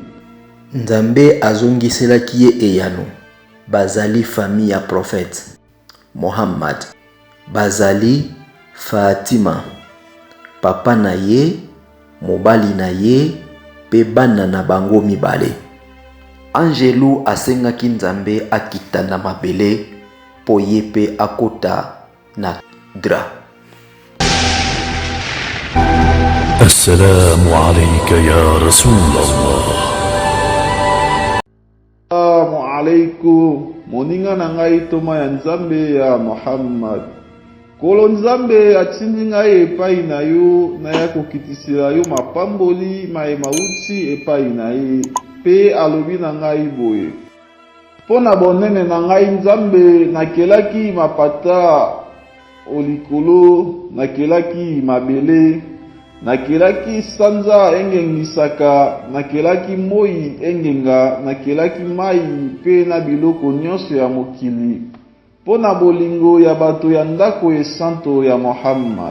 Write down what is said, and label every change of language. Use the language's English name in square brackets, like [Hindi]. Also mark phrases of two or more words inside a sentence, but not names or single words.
[Lingala] Nzambe azongiselaki ye eyano: bazali famille ya prophète Muhammad, bazali Fatima, papa na ye, mobali na ye, pe bana na bango mibale. Angelo asengaki Nzambe akita na mabele po ye pe akota na Dra. [Arabic] السلام عليك يا رسول الله. السلام عليكم, [Lingala] moninga na ngai toma ya Nzambe ya Muhammad. Kolo Nzambe atindi ngai epai na yo na ya kokitisela yo mapamboli mauti epai na ye, pe alobi na ngai boye: po na bonene na ngai Nzambe nakelaki mapata olikolo, nakelaki mabele, nakelaki sanza engengisaka, nakelaki moi engenga, nakelaki mai pe na biloko nyonso ya mokili po na bolingo ya bato ya ndako esanto ya Muhammad.